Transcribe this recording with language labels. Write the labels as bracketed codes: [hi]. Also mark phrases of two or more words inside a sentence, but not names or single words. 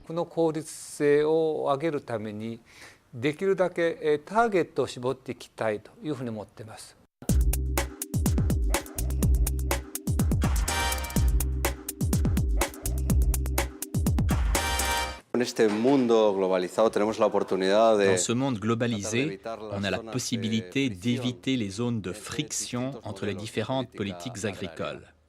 [ja] クの効率性を上げるためにできるだけターゲットを絞っていきたいというふうに思っています。 [fr] Dans ce monde globalisé, on a la possibilité d'éviter les zones de friction entre les différentes politiques agricoles.